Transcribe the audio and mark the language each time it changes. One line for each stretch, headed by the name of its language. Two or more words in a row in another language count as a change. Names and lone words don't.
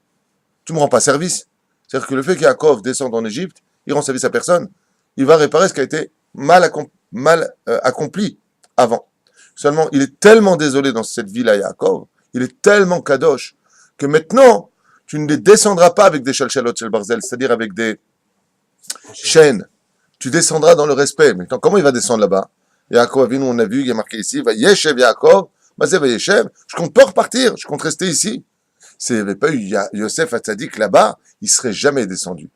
French: Tu me rends pas service. C'est-à-dire que le fait qu'Yaakov descende en Égypte, il rend service à personne. Il va réparer ce qui a été mal accompli avant. Seulement, il est tellement désolé dans cette ville à Yaakov, il est tellement kadosh, que maintenant, tu ne les descendras pas avec des
Hebrew: shalshalot shel barzel,
French: c'est-à-dire avec des chaînes. Tu descendras dans le respect. Maintenant, comment il va descendre là-bas?
Hebrew: Yaakov Avinu,
French: on a vu, il est marqué ici,
Hebrew: va Yeshev Yaakov, va Yeshev,
French: je compte pas repartir, je compte rester ici. S'il n'y avait pas eu
Hebrew: Yosef Hatzadik
French: là-bas, il ne serait jamais descendu.